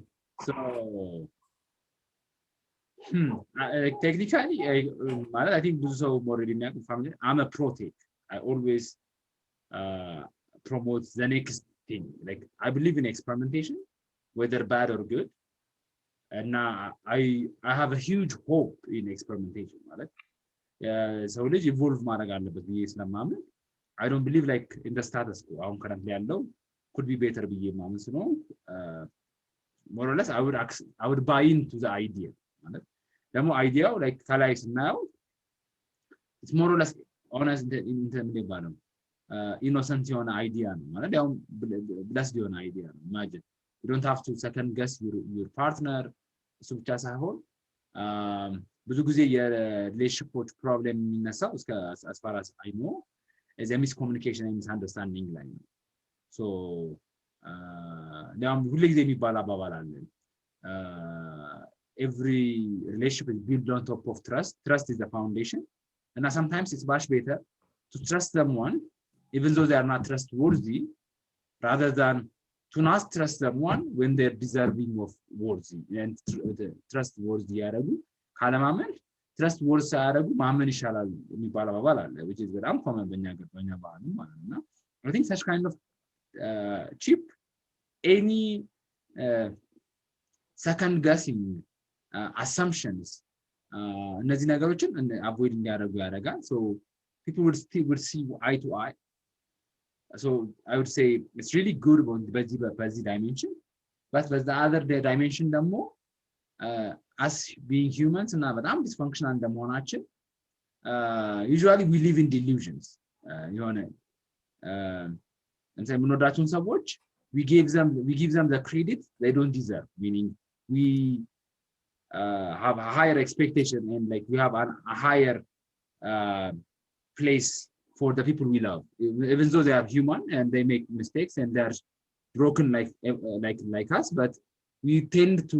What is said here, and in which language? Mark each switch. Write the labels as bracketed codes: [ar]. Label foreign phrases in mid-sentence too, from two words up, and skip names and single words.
[en] So, technically, I think this is already family. I'm a pro-tech. I always promote the next thing. Like, I believe in experimentation, whether bad or good. And now I have a huge hope in experimentation. Right? So let's evolve [am] ማድረግ አለበት ብዬ ስለማምን [en] I don't believe like in the status quo. አሁን currently ያለው could be better [am] ብዬ ማምን ስለሆነ [en] more or less I would buy into the idea. [am] ማለት ደግሞ አይዲያው [en] like [am] ከላይ ስናየው [en] it's more or less honest የሚባለው innocent [am] የሆነ አይዲያ ነው ማለት ያው [en] blessed [am] የሆነ አይዲያ ነው [en] imagine you don't have to second guess your partner [am] እሱ ብቻ ሳይሆን ብዙ ጊዜ የሪሌሽንሺፖች ፕሮብሌም የሚነሳው እስከ [en] as far as I know is a miscommunication and misunderstanding [am] ላይ ነው [en] so now [am] ሁሉ ጊዜ የሚባል አባባል አለ [en] every relationship is built on top of trust is the foundation and sometimes it's much better to trust someone even though they are not trustworthy rather than to not trust someone when they're deserving of worthy and trustworthy [am] ያረጉ ካለማመን [en] trustworthy [am] ያረጉ ማመን ይሻላል የሚባል አባባል አለ [en] which is በጣም common [am] በእኛ ባህል ማለት ነው [en] I think such kind of cheap any second guessing assumptions [am] እነዚህ ነገሮችን [en] avoid [am] እንዲያደርጉ ያደርጋል [en] so people would see eye to eye so I would say it's really good በዚህ dimension but the other dimension ደግሞ as being humans [am] እና በጣም [en] dysfunctional እንደመሆናችን usually we live in delusions የሆነ [am] እንትን የምንወዳቸውን ሰዎች [en] we give them the credit they don't deserve meaning we have a higher expectation and like we have a higher place for the people we love even though they are human and they make mistakes and they're broken like us but we tend to